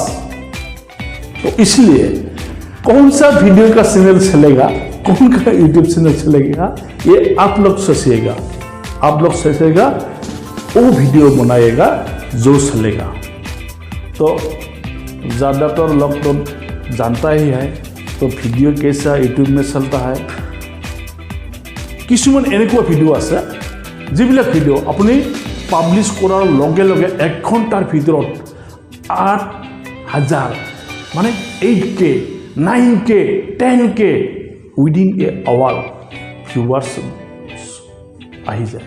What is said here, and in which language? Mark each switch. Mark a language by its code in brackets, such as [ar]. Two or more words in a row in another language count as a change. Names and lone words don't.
[hi] तो इसलिए कौन सा वीडियो का चैनल चलेगा, कौन का यूट्यूब चैनल चलेगा, ये आप लोग सोचिएगा। वो वीडियो बनाएगा जो चलेगा। तो ज़्यादातर लोग तो जानता ही है तो वीडियो कैसा यूट्यूब में चलता है। [as] কিছুমান এনেকুৱা ভিডিও আছে যিবিলাক ভিডিও আপুনি পাব্লিছ কৰাৰ লগে লগে 1 ঘণ্টাৰ ভিতৰত 8000 মানে 8K 9K 10K [en] within a hour [as] ভিউৱাৰ্ছ আহি যায়।